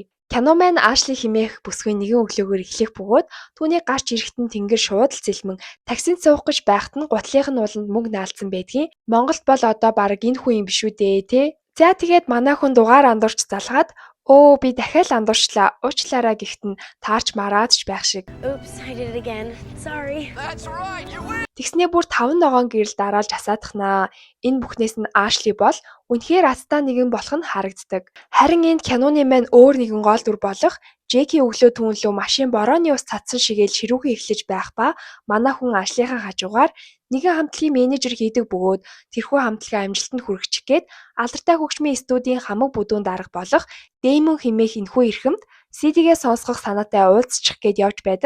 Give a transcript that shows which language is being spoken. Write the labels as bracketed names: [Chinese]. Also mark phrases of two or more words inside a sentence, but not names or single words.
[Mongolian] Кино маань Ашли хэмээх бүсгүй нэгэн өглөөгөр эхлэх бөгөөд түүний гарч ирэхэд нь тэнгэр шууд л зэлмэн таксинд суух гэж байхад нь гутлынх нь ууланд мөнгө наалдсан байдгийн. Монголд бол одоо баг энэ хүн юм биш үү дээ те. За тэгээд манай хүн дугаар андуурч залгаад өө би дахиад андуурчлаа уучлаарай гэхэд нь таарч мараад ч байх шиг. [English] Oops, I did it again. Sorry. [Mongolian] Тэгснээ бүр 5 ногоон гэрэл дараалж асаадахнаа. Энэ бүхнээс нь Ашли бол үнэхээр азтай нэгэн болох нь харагддаг. Харин энд киноны маань өөр нэгэн гол дүр болох Жеки өглөө түүнлүү машин борооны ус цацсан шигээл ширүүхэн эхлэж байх ба манай хүн Ашлийнхаа хажуугаар нэгэн хамтлагийн менежер хийдэг бөгөөд тэрхүү хамтлагаа амжилтанд хүргэж гээд алдартай хөгжмийн студийн хамаг бүдүүн дарга болох Дэймон хэмээх энэхүү эрхэмд CD-гээ сонсгох санаатай уулзчих гээд явж байдаг.